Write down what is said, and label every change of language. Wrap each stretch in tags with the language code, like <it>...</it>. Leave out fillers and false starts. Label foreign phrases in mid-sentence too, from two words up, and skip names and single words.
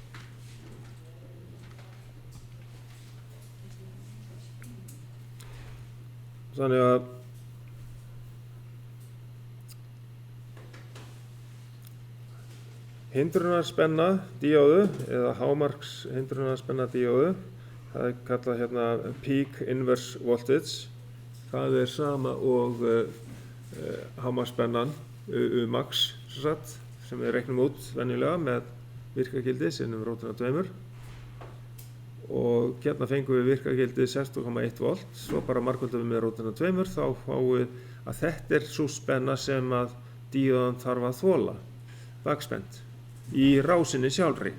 <is>Þannig að hindrunarspenna díóðu eða hámarks hindrunarspenna díóðu, það er kallað hérna</is> <en>peak inverse voltage.</en> <is>Það er sama og hámarksspennan max sem við reiknum út venjulega með virkagildi sinnum rótina 2. og hérna fengum við virkagildi 16,1 volt, svo bara margföldum við með rótina 2, þá fáum við að þetta er svo spenna sem að díóðan þarf að þola, bakspennt, í rásinni sjálfri.</is>